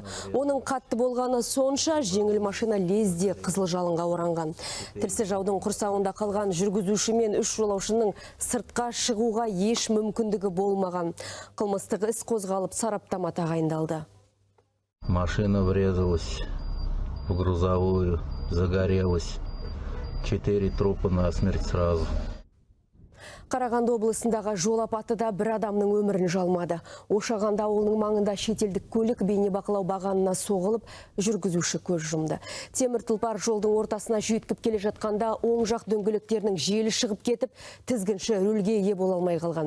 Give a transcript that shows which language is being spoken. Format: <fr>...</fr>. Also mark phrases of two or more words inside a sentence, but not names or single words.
<kk>Оның қатты болғаны сонша, жеңіл машина лезде қызыл жалынға оранған. Тілсіз жаудың құрсауында қалған жүргізуші мен 3 жолаушының сыртқа шығуға еш мүмкіндігі болмаған. Қылмыстық іс қозғалып, сараптама тағайындалды.</kk> <ru>Машина врезалась в грузовую, загорелась. 4 трупа насмерть сразу.</ru> <kk>Қарағанды облысындағы жол апатыда бір адамның өмірін жалмады. Ошағанда ауылының маңында шетелдік көлік бейнебақылау бағанына соғылып, жүргізуші көз жұмды. Темір тұлпар жолдың ортасына жүйткіп келе жатқанда оң жақ дөңгелектерінің желі шығып кетіп, тізгінші рөлге ие бола алмай қалған.</kk>